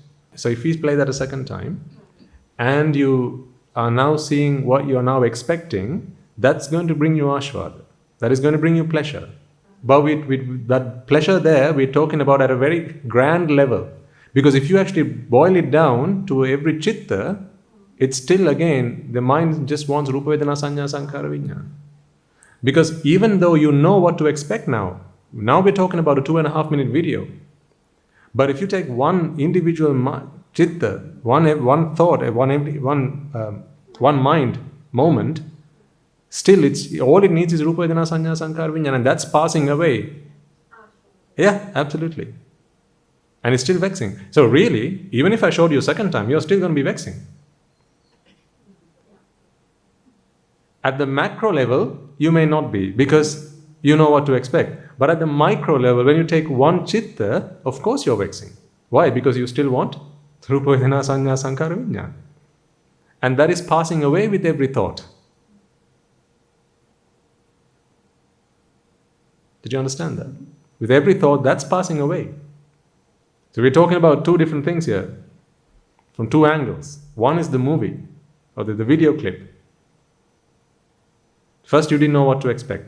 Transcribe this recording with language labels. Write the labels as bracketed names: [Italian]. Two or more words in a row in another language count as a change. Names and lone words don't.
[English] So if we play that a second time, and you are now seeing what you're now expecting, that's going to bring you ashvada. That is going to bring you pleasure. But with that pleasure there, we're talking about at a very grand level. Because if you actually boil it down to every chitta, it's still again, the mind just wants [Pali] rupa vedana sanya sankhara vijnana. [English] Because even though you know what to expect now we're talking about a 2.5 minute video. But if you take one individual chitta, one thought, one mind moment, still all it needs is [Pali] rupa vedana sanya sankhara vijnana, [English] and that's passing away. Yeah, absolutely. And it's still vexing. So really, even if I showed you a second time, you're still going to be vexing. At the macro level, you may not be, because you know what to expect. But at the micro level, when you take one chitta, of course you're vexing. Why? Because you still want [Pali] rupa vedana sanya sankhara vijnana. [English] And that is passing away with every thought. Did you understand that? With every thought, that's passing away. So we're talking about two different things here, from two angles. One is the movie, or the video clip. First, you didn't know what to expect.